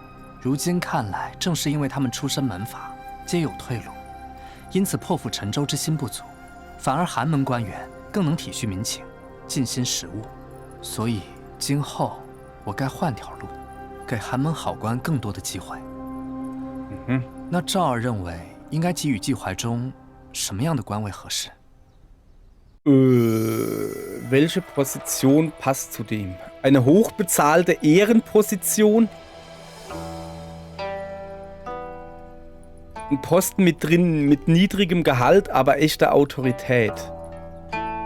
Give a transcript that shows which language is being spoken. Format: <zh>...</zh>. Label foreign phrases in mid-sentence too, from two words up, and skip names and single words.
<zh>如今看来，正是因为他们出身门阀，皆有退路，因此破釜沉舟之心不足，反而寒门官员更能体恤民情，尽心实务。所以今后我该换条路，给寒门好官更多的机会。那赵儿认为应该给予季怀忠什么样的官位合适？</zh> <de>Welche Position passt zu dem? Eine hochbezahlte Ehrenposition? Ein Posten mit niedrigem Gehalt, aber echter Autorität.</de>